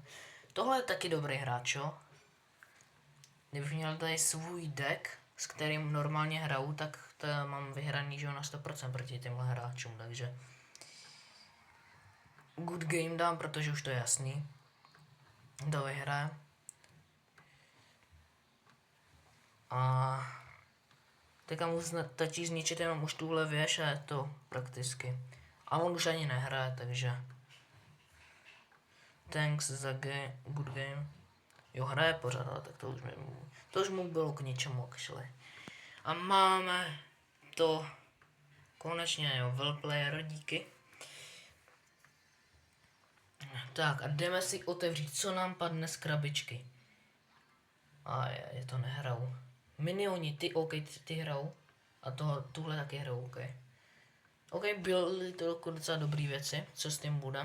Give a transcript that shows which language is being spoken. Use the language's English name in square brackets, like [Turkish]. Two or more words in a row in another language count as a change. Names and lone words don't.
[Czech] Tohle je taky dobrý hráč, jo? Kdybych měl tady svůj deck, s kterým normálně hraju, tak to mám vyhraný, že jo, na 100% proti těmhle hráčům, takže [English] good game [Czech] dám, protože už to je jasný. To vyhraje. A teďka mu stačí zničit jenom už tuhle věž a je to prakticky. A on už ani nehraje, takže thanks za [English] good game. [Czech] Jo, hraje pořád, ale tak to už mu bylo k ničemu, actually. A máme to konečně, jo, [English] well player, [Czech] díky. Tak a jdeme si otevřít, co nám padne z krabičky. A je to nehraju. Minioni, ty, OK, ty hrajou. A tuhle taky hrajou, OK. OK, byly to docela dobrý věci, co s tím budem.